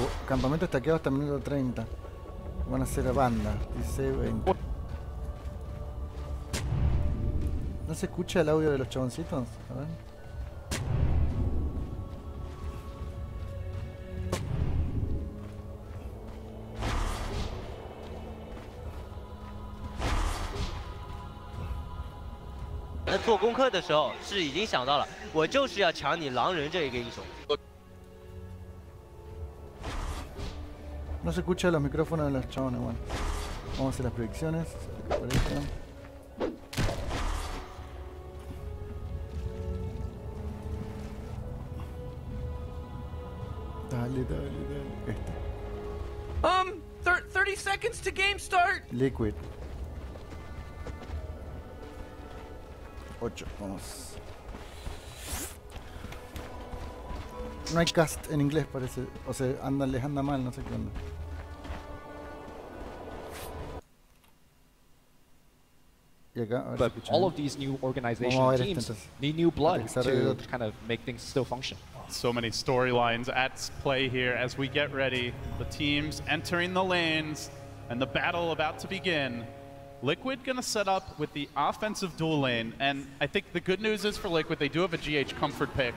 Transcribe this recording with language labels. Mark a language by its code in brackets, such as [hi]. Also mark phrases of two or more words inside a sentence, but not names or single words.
[es] Campamento estaqueado hasta el minuto 30. Van a ser banda. 16-20. ¿No se escucha el audio de los chaboncitos? A ver. [zh] 做功课的时候是已经想到了，我就是要抢你狼人这一个英雄。 [es] No se escucha los micrófonos de los chabones, bueno. Vamos a hacer las predicciones. Dale. [en] 30 seconds to game start. [es] Liquid. 8, vamos. No hay cast en inglés, parece. O sea, les anda mal, no sé qué onda. Y acá, a ver [en] But si all of these new organization teams need new blood to kind of make things still function. So many storylines at play here as we get ready. The teams entering the lanes and the battle about to begin. Liquid gonna set up with the offensive dual lane, and I think the good news is for Liquid, they do have a GH comfort pick.